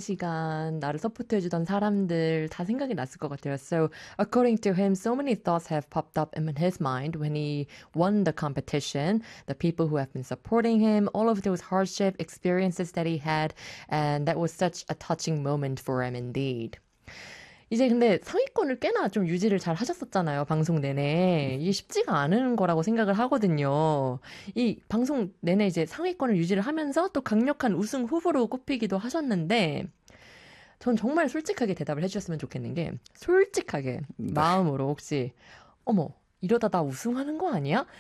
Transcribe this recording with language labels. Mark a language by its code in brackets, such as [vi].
[ko] 시간 나를 서포트해 주던 사람들 다 생각이 났을 것 같아요. [en] So according to him, so many thoughts have popped up in his mind when he won the competition. The people who have been supporting him, all of those hardship experiences that he had, and that was such a touching moment for him indeed. [ko] 이제 근데 상위권을 꽤나 좀 유지를 잘 하셨었잖아요, 방송 내내. 이게 쉽지가 않은 거라고 생각을 하거든요. 이 방송 내내 이제 상위권을 유지를 하면서 또 강력한 우승 후보로 꼽히기도 하셨는데, 전 정말 솔직하게 대답을 해주셨으면 좋겠는 게, 솔직하게 마음으로 혹시, 어머, 이러다 나 우승하는 거 아니야?